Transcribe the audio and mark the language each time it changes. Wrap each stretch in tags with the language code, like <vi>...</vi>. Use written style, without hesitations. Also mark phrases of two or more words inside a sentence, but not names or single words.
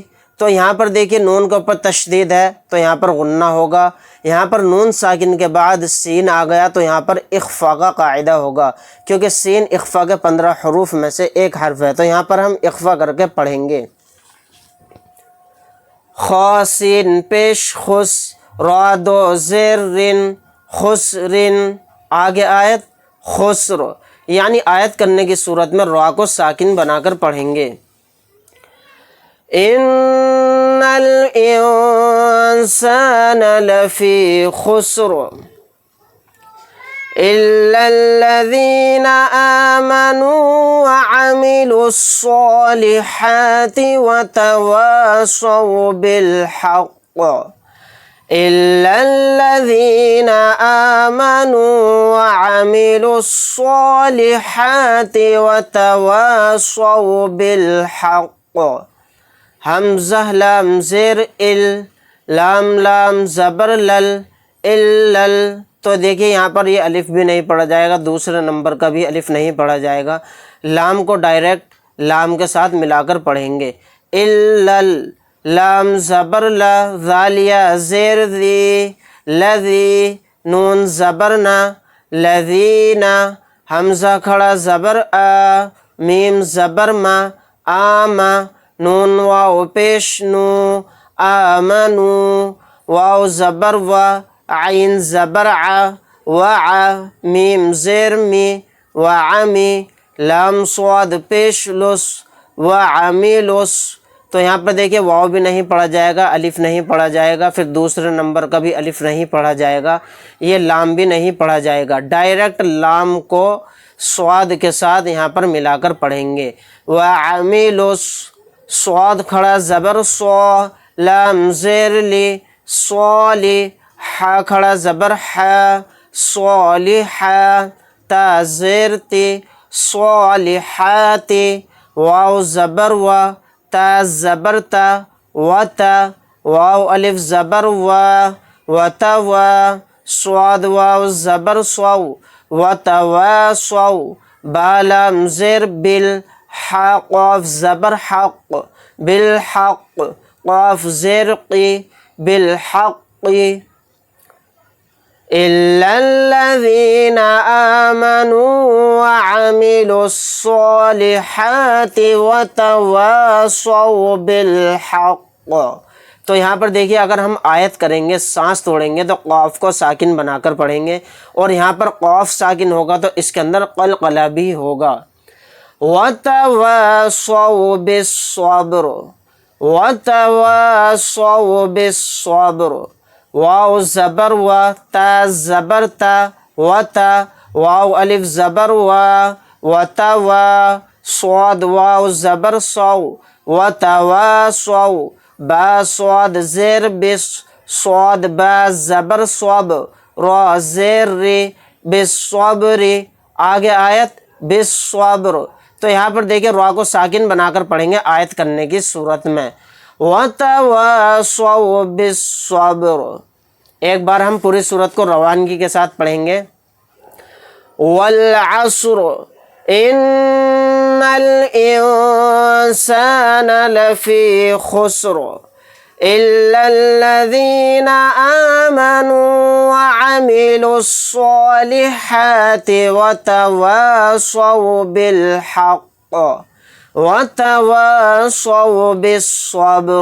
<ur>تو یہاں پر دیکھیے نون کے اوپر تشدید ہے تو یہاں پر غنہ ہوگا۔ یہاں پر نون ساکن کے بعد سین آ گیا تو یہاں پر اخفا کا قاعدہ ہوگا، کیونکہ سین اخفا کے 15 حروف میں سے ایک حرف ہے، تو یہاں پر ہم اخفا کر کے پڑھیں گے۔ خا سین پیش خس، را دو زیر رن، خسرن۔ آگے آیت خسر، یعنی آیت کرنے کی صورت میں را کو ساکن بنا کر پڑھیں گے۔</ur> <ar>ان الانسان لفی خسر الا الذین آمنوا وعملوا الصالحات وتواصوا بالحق، إلا الذين آمنوا وعملوا الصالحات وتواصوا بالحق۔</ar> <ur>حمزہ لام زیر ال، لام لام زبر لل، الل۔ تو دیکھیے یہاں پر یہ الف بھی نہیں پڑھا جائے گا، دوسرے نمبر کا بھی الف نہیں پڑھا جائے گا، لام کو ڈائریکٹ لام کے ساتھ ملا کر پڑھیں گے۔ الل، لام زبر لا، ذالیہ زیر ذی، لذی، نون زبر نا، لذینا، حمزہ کھڑا زبر آ، میم زبر ما، آما، نون واو پیش نو، آمنو، واو زبر و، عین زبر ع، وع، میم زیر می، وعمی، لام صاد پیش لس، وعمیلس۔ تو یہاں پر دیکھیں واو بھی نہیں پڑھا جائے گا، الف نہیں پڑھا جائے گا، پھر دوسرے نمبر کا بھی الف نہیں پڑھا جائے گا، یہ لام بھی نہیں پڑھا جائے گا، ڈائریکٹ لام کو صاد کے ساتھ یہاں پر ملا کر پڑھیں گے۔ وعمیلس، صاد کھڑا زبر صو، لام زیر لی، صولی، حا کھڑا زبر حا، صالحا، تا زیر تی، صالحاتی، واو زبر و، تا زبر تا، وتا، واو الف زبر و، وتوا، صاد واو زبر صو، وتواصوا، با لام زیر بل، حا قاف زبر حق، بالحق، قاف زیر قی، بالحق۔</ur> <ar>إلا الذين آمنوا وعملوا الصالحات وتواصوا بالحق۔</ar> <ur>تو یہاں پر دیکھیے اگر ہم آیت کریں گے، سانس توڑیں گے تو قاف کو ساکن بنا کر پڑھیں گے، اور یہاں پر قاف ساکن ہوگا تو اس کے اندر قلقلہ بھی ہوگا۔</ur> <ar>وتواصوا بالصبر وتواصوا بالصبر</ar> <ur>واو زبر و تا زبر تا وتا واو الف زبر و وتوا صاد واو زبر صو وتواصوا با صاد زیر بس صاد با زبر صب را زیر ری بالصبر آگے آیت بالصبر. تو یہاں پر دیکھیں را کو ساکن بنا کر پڑھیں گے آیت کرنے کی صورت میں</ur> <ar>وَتَوَاصَوْا بِالصَّبْرِ.</ar> <ur>ایک بار ہم پوری صورت کو روانگی کے ساتھ پڑھیں گے.</ur> <ar>وَالْعَصْرِ إِنَّ الْإِنسَانَ لَفِي خُسْرٍ إِلَّا الَّذِينَ آمَنُوا وَعَمِلُوا الصَّالِحَاتِ وَتَوَاصَوْا بِالْحَقِّ وَتَوَاصَوْا بِالصَّبْرِ.</ar>